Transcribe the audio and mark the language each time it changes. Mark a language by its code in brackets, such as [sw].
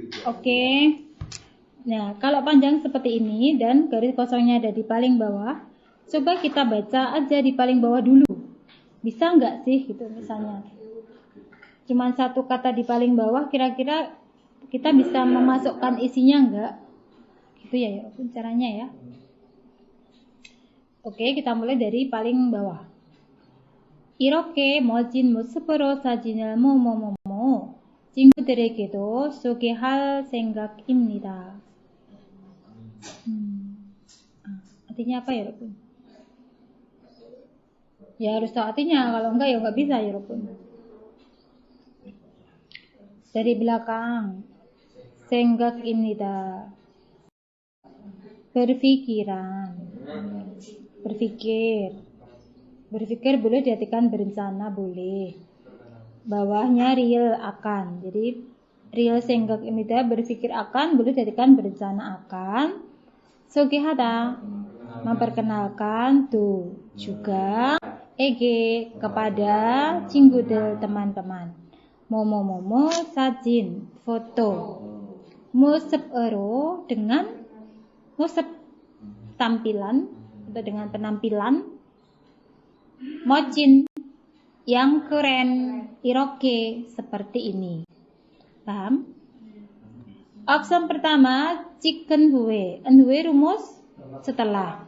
[id] Oke. Nah, kalau panjang seperti ini dan garis kosongnya ada di paling bawah, coba kita baca aja di paling bawah dulu. Bisa nggak sih gitu misalnya? Cuman satu kata di paling bawah, kira-kira kita bisa memasukkan isinya nggak? Gitu ya, caranya ya. Oke, kita mulai dari paling bawah. [ko] 이렇게 멋진 모습으로 사진을 뭐뭐뭐뭐 친구들에게도 소개할 생각입니다. [id] Artinya apa ya, Rukun? Ya harus tahu artinya, kalau enggak ya enggak bisa ya, Rukun. Dari belakang, 생각입니다. Berpikiran. Berpikir boleh diartikan berencana, boleh. Bawahnya real akan. Jadi real 생각입니다, berpikir akan, boleh diartikan berencana akan. 소개하다, memperkenalkan, tuh juga ege, kepada 친구들, teman-teman. 모모모모, 사진, foto. 모습으로, dengan 모습, tampilan atau dengan penampilan. 멋진, yang keren. 이렇게, seperti ini. Paham? Opsi pertama, 찍은 후에. 후에 rumus setelah.